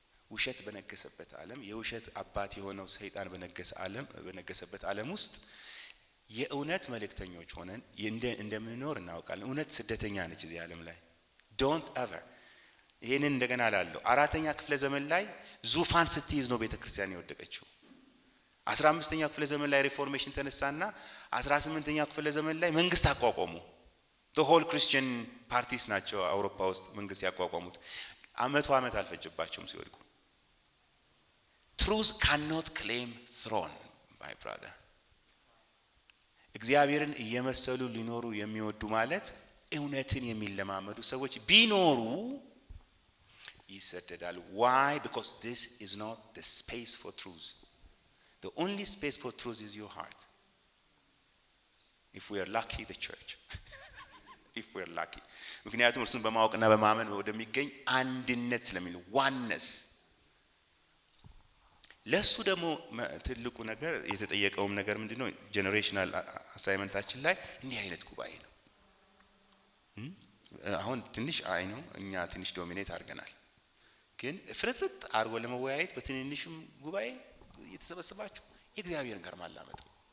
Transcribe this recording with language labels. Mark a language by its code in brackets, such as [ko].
[am] ውሸት በነገሰበት ዓለም የውሸት አባት የሆነው ሰይጣን በነገሰበት ዓለም ውስጥ የእውነት መልእክተኞች ሆነን እንደምንኖር እናውቃለን እውነት ስደተኛ ነች እዚህ ዓለም ላይ [en] don't ever [am] ይሄንን እንደገና ላለው አራተኛ ክፍለ ዘመን ላይ ዙፋን ስትይዝ ነው ቤተክርስቲያን የወደቀችው 15ኛው ክፍለ ዘመን ላይ ሪፎርሜሽን ተነሳና 18ኛው ክፍለ ዘመን ላይ መንግስት አቋቋሙ [en] the whole Christian parties [am] ናቸው አውሮፓ ውስጥ መንግስት ያቋቋሙት። ዓመት አልፈጀባቸውም ሲወድቁ። [en] truth cannot claim throne, my brother. [am] እግዚአብሔርን እየመሰሉ ሊኖሩ የሚወዱ ማለት እውነትን የሚለማመዱ ሰዎች ቢኖሩ ይሰደዳሉ። [en] why? because this is not the space for truth. the only space for truth is your heart. if we are lucky, the church. if we are lucky. [am] ምክንያቱም እርሱን በማወቅና በማመን ወደሚገኝ አንድነት ስለሚል oneness። ለሱ ደግሞ ትልቁ ነገር የተጠየቀውም ነገር ምንድነው? ጄነሬሽናል አሳይመንታችን ላይ እንዲህ አይነት ጉባኤ ነው። አሁን ትንሽ አይ ነው እኛ ትንሽ ዶሚኔት አድርገናል። ግን ፍርጥርጥ አርጎ ለመወያየት በትንንሽም ጉባኤ እየተሰበሰባችሁ የእግዚአብሔርን ጋር ማላመጥ ነው።